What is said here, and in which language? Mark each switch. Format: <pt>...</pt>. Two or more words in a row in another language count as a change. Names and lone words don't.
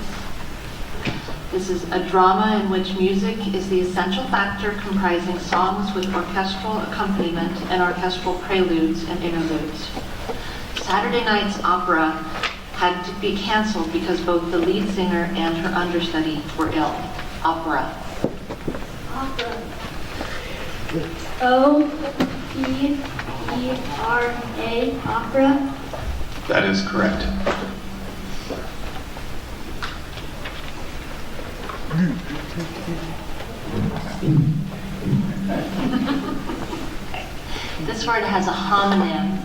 <en>This is a drama in which music is the essential factor comprising songs with orchestral accompaniment and orchestral preludes and interludes. Saturday night's opera had to be canceled because both the lead singer and her understudy were ill. Opera. Opera. O-P-E-R-A. Opera. That is correct. This word has a homonym.</en>